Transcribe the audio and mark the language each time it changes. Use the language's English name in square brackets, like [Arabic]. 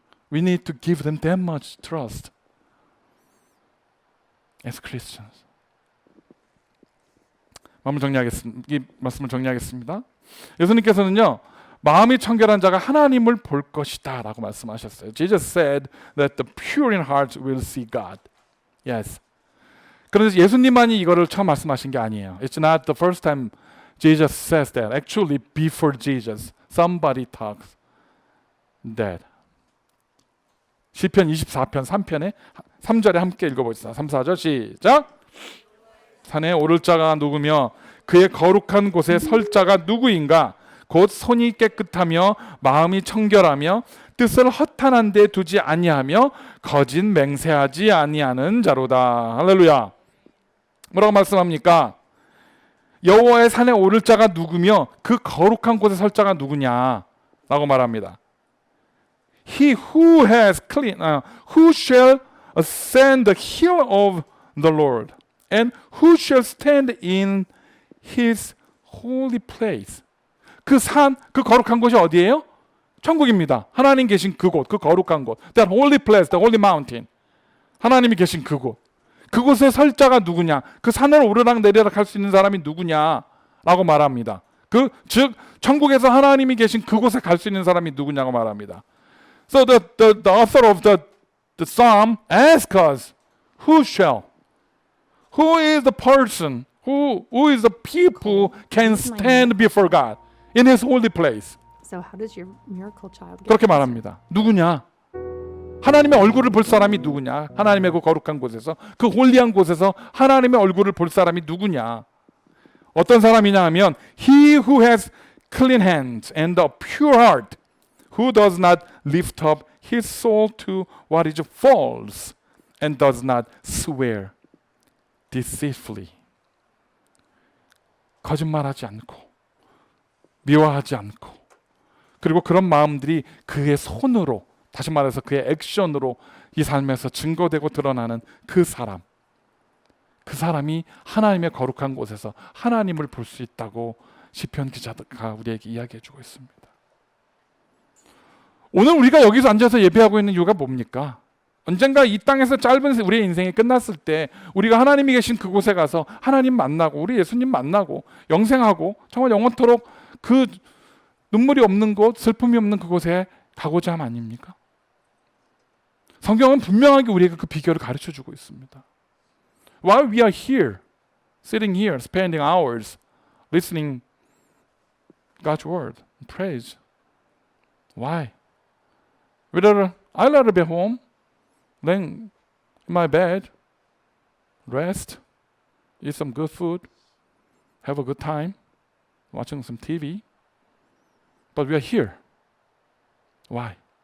[English] We need to give them that much trust as Christians. [Korean] 이 말씀을 정리하겠습니다. 예수님께서는요, 마음이 청결한 자가 하나님을 볼 것이다 라고 말씀하셨어요. [English] Jesus said that the pure in heart will see God. Yes. [Korean] 그런데 예수님만이 이거를 처음 말씀하신 게 아니에요. [English] It's not the first time Jesus says that. Actually, before Jesus, somebody talks that. [Korean] 시편 24편 3편에 3절에 함께 읽어보겠습니다. 3, 4절 시작. 산에 오를 자가 누구며 그의 거룩한 곳에 설 자가 누구인가? 곧 손이 깨끗하며 마음이 청결하며 뜻을 허탄한 데 두지 아니하며 거짓 맹세하지 아니하는 자로다. 할렐루야. 뭐라고 말씀합니까? 여호와의 산에 오를 자가 누구며 그 거룩한 곳에 설 자가 누구냐? 라고 말합니다. [English] He who has clean, who shall ascend the hill of the Lord, and who shall stand in his holy place. [Korean] 그 산, 그 거룩한 곳이 어디예요? 천국입니다. 하나님 계신 그곳, 그 거룩한 곳. [English] That holy place, the holy mountain. [Korean] 하나님이 계신 그곳. 그곳에 설 자가 누구냐? 그 산을 오르락 내리락 할 수 있는 사람이 누구냐? 라고 말합니다. 즉 천국에서 하나님이 계신 그곳에 갈 수 있는 사람이 누구냐고 말합니다. [English] So the author of the psalm asks us, who shall? Who is the person? Who is the people can stand before God in His holy place? So how does your miracle child get [Korean] 그렇게 말합니다. 누구냐? 하나님의 얼굴을 볼 사람이 누구냐? 하나님의 그 거룩한 곳에서, 그 홀리한 곳에서 하나님의 얼굴을 볼 사람이 누구냐? 어떤 사람이냐 하면 [English] He who has clean hands and a pure heart, who does not lift up his soul to what is false and does not swear deceitfully. [Korean] 거짓말하지 않고 미워하지 않고, 그리고 그런 마음들이 그의 손으로, 다시 말해서 그의 액션으로 이 삶에서 증거되고 드러나는 그 사람이 하나님의 거룩한 곳에서 하나님을 볼 수 있다고 시편 기자가 우리에게 이야기해주고 있습니다. 오늘 우리가 여기서 앉아서 예배하고 있는 이유가 뭡니까? 언젠가 이 땅에서 짧은 우리의 인생이 끝났을 때 우리가 하나님이 계신 그곳에 가서 하나님 만나고 우리 예수님 만나고 영생하고 정말 영원토록 그 눈물이 없는 곳, 슬픔이 없는 그곳에 가고자 함 아닙니까? 성경은 분명하게 우리에게 그 비결을 가르쳐주고 있습니다. [English] While we are here, sitting here, spending hours listening God's word, praise, Why? I'd rather be home than in my bed, rest, eat some good food, have a good time, watching some TV. But we are here. Why?